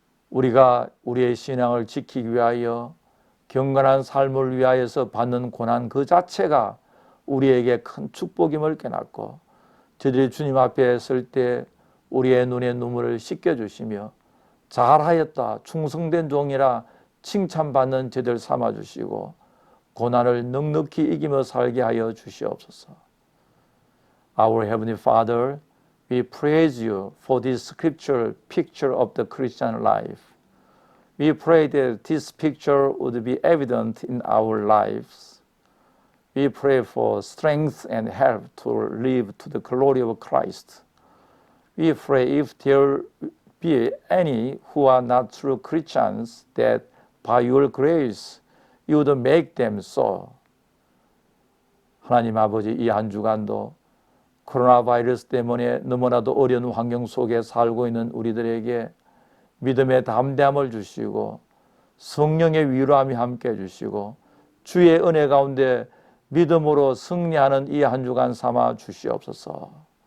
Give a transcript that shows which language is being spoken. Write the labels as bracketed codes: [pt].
[ko] 우리가 우리의 신앙을 지키기 위하여 경건한 삶을 위하여서 받는 고난 그 자체가 우리에게 큰 축복임을 깨닫고 저희들이 주님 앞에 설 때 우리의 눈의 눈물을 씻겨주시며 잘하였다 충성된 종이라 칭찬받는 저희들 삼아주시고 고난을 넉넉히 이기며 살게 하여 주시옵소서. [en] Our Heavenly Father, we praise you for this scriptural picture of the Christian life. We pray that this picture would be evident in our lives. We pray for strength and help to live to the glory of Christ. We pray if there be any who are not true Christians, that by your grace you would make them so. [ko] 하나님 아버지, 이 한 주간도 코로나 바이러스 때문에 너무나도 어려운 환경 속에 살고 있는 우리들에게 믿음의 담대함을 주시고 성령의 위로함이 함께 해주시고 주의 은혜 가운데 믿음으로 승리하는 이 한 주간 삼아 주시옵소서.